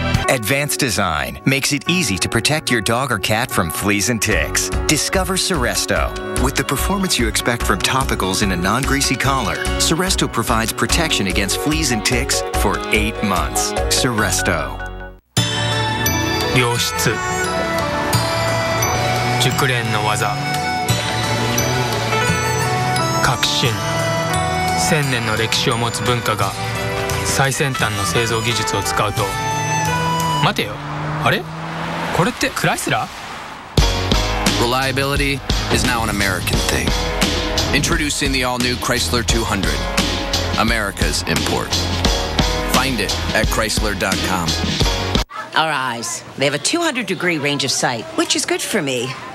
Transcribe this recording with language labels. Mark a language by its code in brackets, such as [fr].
[en] Advanced Design makes it easy to protect your dog or cat from fleas and ticks. Discover Seresto. With the performance you expect from topicals in a non-greasy collar, Seresto provides protection against fleas and ticks for 8 months. Seresto. [ja] 良質熟練の技革新1000年の歴史を持つ文化が最先端の製造技術を使うと待てよあれこれってクライスラー [en] Reliability is now an American thing. Introducing the all-new Chrysler 200, America's import. Find it at Chrysler.com. our eyes. They have a 200-degree range of sight, which is good for me.